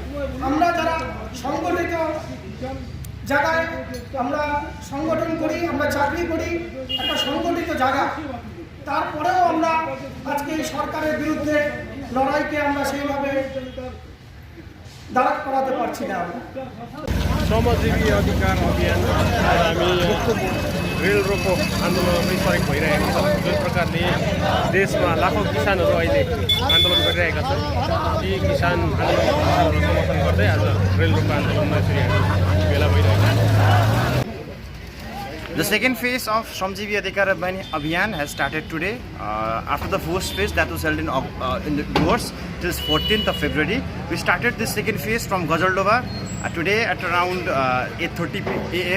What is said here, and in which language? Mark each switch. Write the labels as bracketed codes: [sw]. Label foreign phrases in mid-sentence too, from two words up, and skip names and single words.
[bn] আমরা যারা সংগঠিত জায়গায় আমরা সংগঠন করি, আমরা চাকরি করি, একটা সংগঠিত জায়গা, তারপরেও আমরা আজকে সরকারের বিরুদ্ধে লড়াইকে আমরা সেইভাবে দাঁড় করাতে পারছি না। [ne] श्रमजीवी अधिकार अभियान हामी रेल रोको आन्दोलनमै सरेक भइरहेको छ। जुन प्रकारले देशमा लाखौँ किसानहरू अहिले आन्दोलन गरिरहेका छन्, ती किसान आन्दोलनहरू समर्थन गर्दै आज रेल रोको आन्दोलनमा यसरी हामी भेला भइरहेका छौँ। [en] The second phase of Shramjeevi Adhikar Abhiyan has started today. After the first phase that was held in the Duars till 14th of February, we started this second phase from Gazaldova today at around 8:30 a.m.